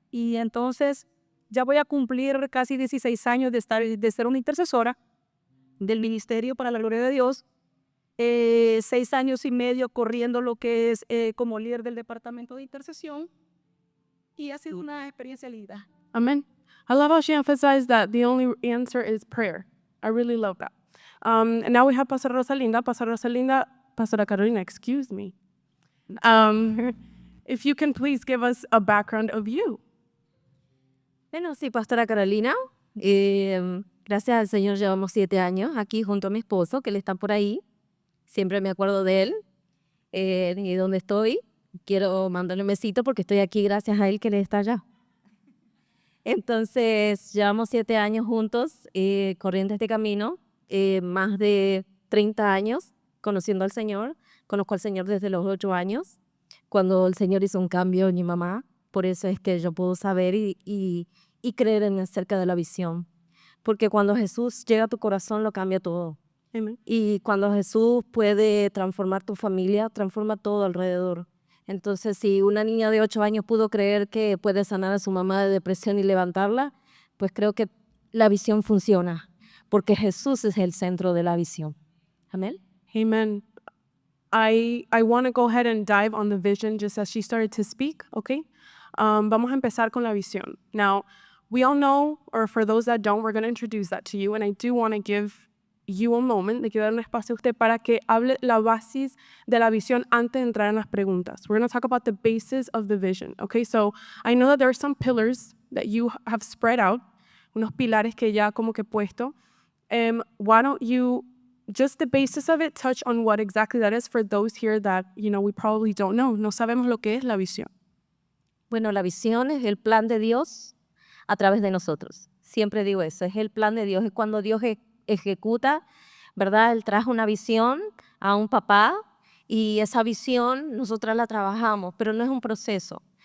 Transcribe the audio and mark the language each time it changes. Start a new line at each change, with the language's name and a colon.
Spanish: Y entonces, ya voy a cumplir casi 16 años de ser una intercesora del ministerio para la gloria de Dios. 6 años y medio corriendo lo que es como líder del departamento de intercesión. Y ha sido una experiencia linda. Amen.
English: I love how she emphasized that the only answer is prayer. I really love that. And now we have Pastora Rosalinda, Pastora Carolina, excuse me. If you can please give us a background of you.
Spanish: Bueno, sí, Pastora Carolina. Gracias al Señor llevamos 7 años aquí junto a mi esposo, que él está por ahí. Siempre me acuerdo de él y donde estoy. Quiero mandarle un besito porque estoy aquí gracias a él que él está allá. Entonces, llevamos 7 años juntos corriendo este camino. Más de 30 años conociendo al Señor. Conozco al Señor desde los 8 años, cuando el Señor hizo un cambio en mi mamá. Por eso es que yo puedo saber y creer acerca de la visión. Porque cuando Jesús llega a tu corazón, lo cambia todo. Amen. Y cuando Jesús puede transformar tu familia, transforma todo alrededor. Entonces, si una niña de 8 años pudo creer que puede sanar a su mamá de depresión y levantarla, pues creo que la visión funciona. Porque Jesús es el centro de la visión. Amén. Amen.
English: I want to go ahead and dive on the vision just as she started to speak, okay?
Spanish: Vamos a empezar con la visión.
English: Now, we all know, or for those that don't, we're going to introduce that to you, and I do want to give you a moment,
Spanish: le quiero dar un espacio a usted para que hable la basis de la visión antes de entrar en las preguntas.
English: We're going to talk about the basis of the vision, okay? So, I know that there are some pillars that you have spread out,
Spanish: unos pilares que ya como que puesto.
English: Why don't you, just the basis of it, touch on what exactly that is for those here that, we probably don't know.
Spanish: No sabemos lo que es la visión. Bueno, la visión es el plan de Dios a través de nosotros. Siempre digo eso, es el plan de Dios, es cuando Dios ejecuta, ¿verdad? Él trajo una visión a un papá Y esa visión nosotras la trabajamos, pero no es un proceso.